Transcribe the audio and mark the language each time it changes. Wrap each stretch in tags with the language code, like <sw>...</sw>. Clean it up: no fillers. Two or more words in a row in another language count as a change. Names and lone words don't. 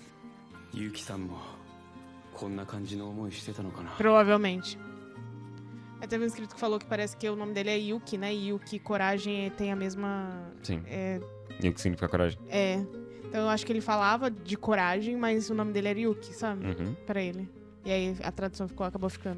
<ja>結城さんもこんな感じの思いしてたのかな。</ja> <pt>Provavelmente. Aí teve um inscrito que falou que parece que o nome dele é Yuki, né? E Yuki e coragem tem a mesma... Sim. É, E o que significa coragem? então eu acho que ele falava de coragem, mas o nome dele era Yuki, sabe? Uhum. Pra ele. E aí a tradução acabou ficando.</pt>